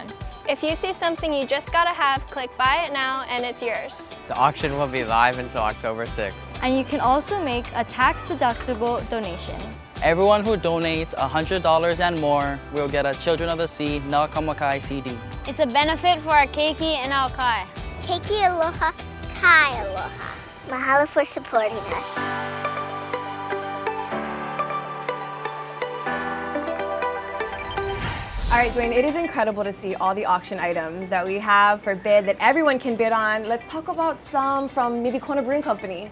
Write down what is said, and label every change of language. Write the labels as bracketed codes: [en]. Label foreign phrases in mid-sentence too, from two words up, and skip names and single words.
[en] If you see something you just gotta have, click buy it now and it's yours. The auction will be live until October 6th. And you can also make a tax-deductible donation. Everyone who donates $100 and more will get a Children of the Sea Nakamakai CD. It's a benefit for our keiki and our kai. [haw] Keiki aloha, kai aloha. Mahalo [en] for supporting us. All right, Dwayne, it is incredible to see all the auction items that we have for bid that everyone can bid on. Let's talk about some from maybe Kona Brewing Company.